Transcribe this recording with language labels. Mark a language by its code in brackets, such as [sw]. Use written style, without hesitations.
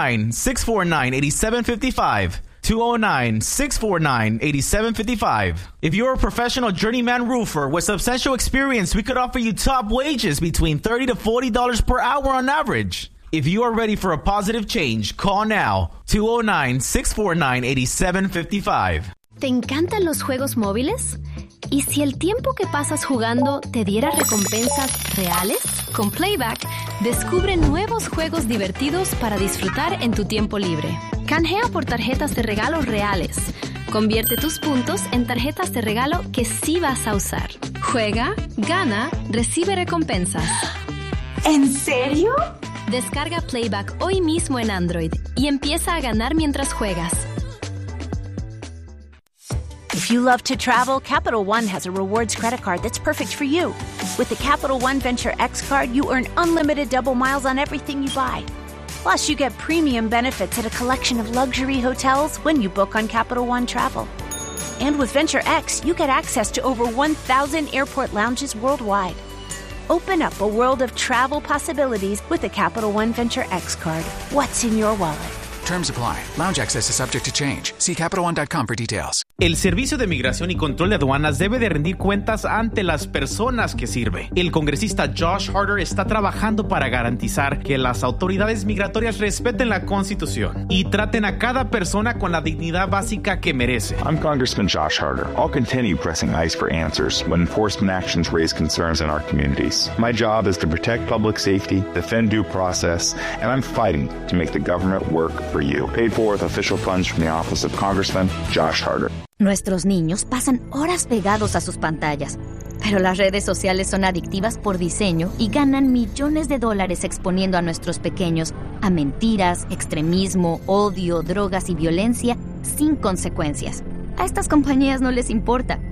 [en] 209-649-8755. 209-649-8755. If you're a professional journeyman roofer with substantial experience, we could offer you top wages between $30 to $40 per hour on average. If you are ready for a positive change, call now. 209-649-8755. [es] ¿Te encantan los juegos móviles? ¿Y si el tiempo que pasas jugando te diera recompensas reales? Con Playback, descubre nuevos juegos divertidos para disfrutar en tu tiempo libre. Canjea por tarjetas de regalo reales. Convierte tus puntos en tarjetas de regalo que sí vas a usar. Juega, gana, recibe recompensas. ¿En serio? Descarga Playback hoy mismo en Android y empieza a ganar mientras juegas. [en] If you love to travel, Capital One has a rewards credit card that's perfect for you. With the Capital One Venture X card, you earn unlimited double miles on everything you buy. Plus, you get premium benefits at a collection of luxury hotels when you book on Capital One Travel. And with Venture X, you get access to over 1,000 airport lounges worldwide. Open up a world of travel possibilities with the Capital One Venture X card. What's in your wallet? Terms apply. Lounge access is subject to change. See CapitalOne.com for details. [es] El Servicio de Migración y Control de Aduanas debe de rendir cuentas ante las personas que sirve. El congresista Josh Harder está trabajando para garantizar que las autoridades migratorias respeten la Constitución y traten a cada persona con la dignidad básica que merece. I'm Congressman Josh Harder. I'll continue pressing ICE for answers when enforcement actions raise concerns in our communities. My job is to protect public safety, defend due process, and I'm fighting to make the government work for you. Paid for with official funds from the Office of Congressman Josh Harder. Nuestros niños pasan horas pegados a sus pantallas, pero las redes sociales son adictivas por diseño y ganan millones de dólares exponiendo a nuestros pequeños a mentiras, extremismo, odio, drogas y violencia sin consecuencias. A estas compañías no les importa,